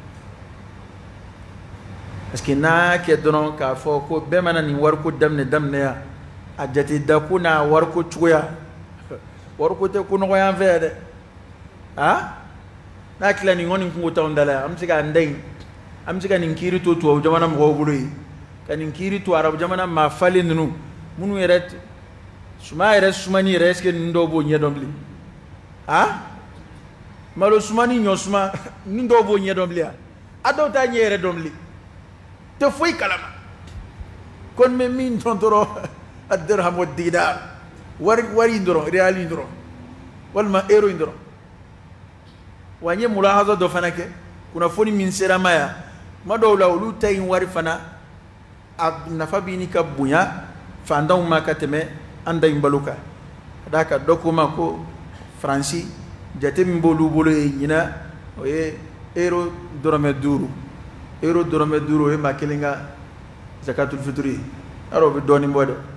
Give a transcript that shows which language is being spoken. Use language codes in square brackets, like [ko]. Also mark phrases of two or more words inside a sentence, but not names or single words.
[bm] parce que n'a kɛ dɔrɔn k'a fɔ ko bɛɛ mana nin wariko daminɛ yan a jate da ko n'a wariko cogoya wariko tɛ ko nɔgɔ y'an fɛ yan dɛ n'a tila nin kɔni kungo t'anw da la yan an bɛ se k'an da in an bɛ se ka nin kiiri to tubabu jamana mɔgɔw bolo yen ka nin kiiri to arabu jamana maa falen ninnu minnu yɛrɛ suma yɛrɛ sumani yɛrɛ [fr] est ce que [bm] ninnu dɔw b'o ɲɛdɔn bilen malo sumani ɲɔ suma ninnu dɔw b'o ɲɛdɔn bilen a dɔw t'a ɲɛ yɛrɛ dɔn bilen tɛ foyi kalama kon bɛ min dɔn dɔrɔn a dirham wa dinar wari in dɔrɔn real in dɔrɔn walima euro in dɔrɔn wa n ye mulahaza dɔ fana kɛ kunnafoni min sera ma yan tuma dɔw la olu ta in wari fana a nafa bɛ ɲini ka bonya fantanw ma ka tɛmɛ an da in balo kan ka d'a kan dɔ ko ma ko faransi jate min b'olu bolo ye ɲinan o ye euro dɔrɔmɛ 5 euro dɔrɔmɛ 5 o ye maa kelen ka [ar] زكاة الفطر [bm] ye yarɔ o bɛ dɔɔnin bɔ dɛ